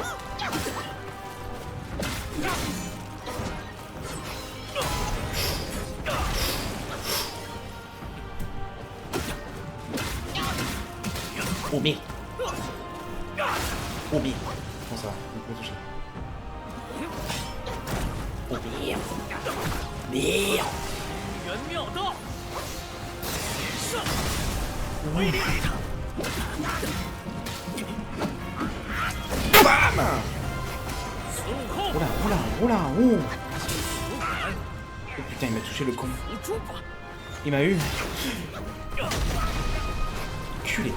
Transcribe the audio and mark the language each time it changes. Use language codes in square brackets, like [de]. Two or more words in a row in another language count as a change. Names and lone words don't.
[fr] Oh merde. Oh merde. Bon ça va, on peut toucher. Oh merde. Merde. [zh] 元妙道，上， Bam. 孙悟空， [fr] Oula, oula, oula, oh. Oh putain, il m'a touché le con. [zh] 扶住吧。 [fr] Il m'a eu. Culé.